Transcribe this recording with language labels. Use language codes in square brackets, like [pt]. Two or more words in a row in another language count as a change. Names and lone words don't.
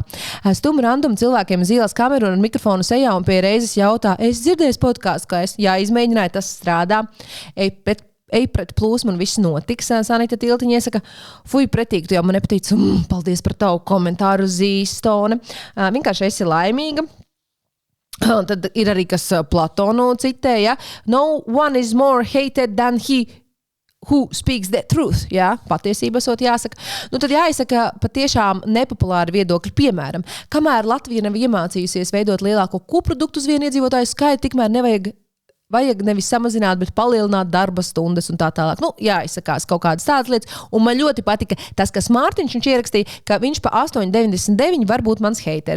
[lv] Stumu randumu cilvēkiem uz ielas kameru un mikrofonu sejā un pie reizes jautā, es dzirdēju podkāstu, ka izmēģināju, tas strādā. Ej pret plūsmu un viss notiks. Sanita Tiltiņa iesaka, fuj, pretīgi, tu jau man nepatīc. Paldies par tavu komentāru, Zīstone. Vienkārši esi laimīga. Tad ir arī, kas Platonu citēja. [en] No one is more hated than he who speaks the truth, [lv] jā, patiesība esot jāsaka. Nu, tad jāizsaka patiešām nepopulāri viedokļi. Piemēram, kamēr Latvija nav iemācījusies veidot lielāko koproduktu uz vienu iedzīvotāju skaitu, tikmēr vajag nevis samazināt, bet palielināt darba stundas un tā tālāk. Nu, jāizsakās kaut kādas tādas lietas. Un man ļoti patika tas, kas Mārtiņš ierakstīja, ka viņš pa 8,99 var būt mans haters.